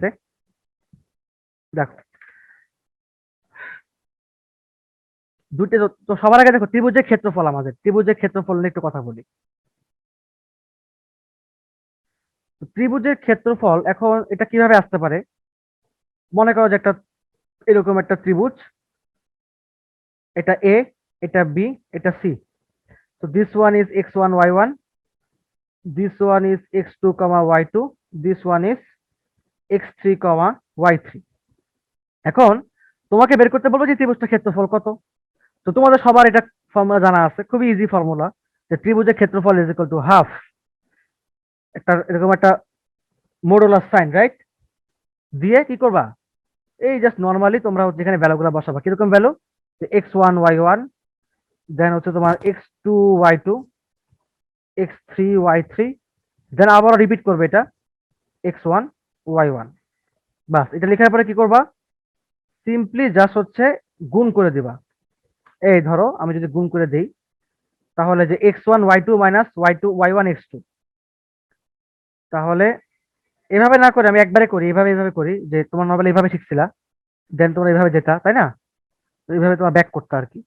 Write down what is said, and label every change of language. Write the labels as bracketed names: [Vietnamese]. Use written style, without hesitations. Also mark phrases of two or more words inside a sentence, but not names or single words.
[Bangla] দেখো দুটো তো সবার আগে দেখো ত্রিভুজের ক্ষেত্রফল, আমাদের ত্রিভুজের ক্ষেত্রফল নিয়ে একটু কথা বলি। তো ত্রিভুজের ক্ষেত্রফল এখন এটা কিভাবে আসতে পারে, মনে করো যে একটা এরকম একটা ত্রিভুজ, এটা এ, এটা বি, এটা সি। [English] তো this one is x1 y1, this one is x2 y2, this one is x3 y3. [Bangla] এখন তোমাকে বের করতে বলবো যে ত্রিভুজটার ক্ষেত্রফল কত। তো তোমাদের সবার এটা ফর্মুলা জানা আছে, খুবই [English] easy formula, [Bangla] যে ত্রিভুজের ক্ষেত্রফল [English] is equal to half [Bangla] একটা এরকম একটা [English] modulus sign, [Bangla] রাইট? দিয়ে কি করবা, এই [English] just normally [Bangla] তোমরা হচ্ছে এখানে ভ্যালুগুলো বসাবা, কিরকম ভ্যালু, x1 y1, দেন হচ্ছে তোমার x2 y2, x3 y3, দেন আবার রিপিট করবে এটা x1 y1। বাস এটা লেখার পরে কি করবা, [English] simply just [Bangla] হচ্ছে গুণ করে দিবা। এই ধরো আমি যদি গুণ করে দেই তাহলে যে x1 y2 মাইনাস y2 y1 x2, তাহলে এভাবে না করে আমি একবারে করি, এভাবে করি যে তোমার নর্মালি এইভাবে শিখছিলা, দেন তোমরা এইভাবে যেতা তাই না, তো এইভাবে তোমার ব্যাক করতে আর কি।